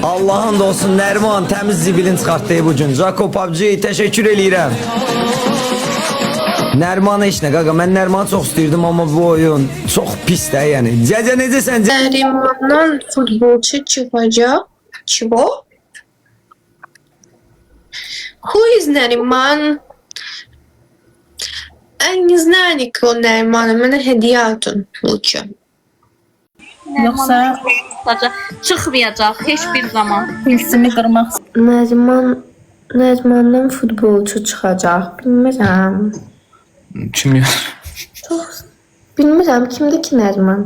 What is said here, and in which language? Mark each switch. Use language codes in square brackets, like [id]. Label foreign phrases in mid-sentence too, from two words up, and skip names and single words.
[az] Allah'ın da olsun Nərman təmiz zibilin çıxartdığı bu gün. Jacob PUBG təşəkkür eləyirəm. Nərman heç nə qaqa, mən Nərmanı çox istəyirdim amma bu oyun çox pis də yəni. Cəcə necəsən? Nərimandan futbolçu çıxacaq. [ru] Чего? [en] Who is Neriman? [ru] Я не знаю никого Неримана. [az] Mənə hediyə atın lütfü. Yoxsa çıxmayacaq heç bir zaman. Hilsimi qırmaq. Nərimandan futbolçu çıxacaq. Bilmirəm. Kim ya? Bilmirəm kimdir ki Nəriman?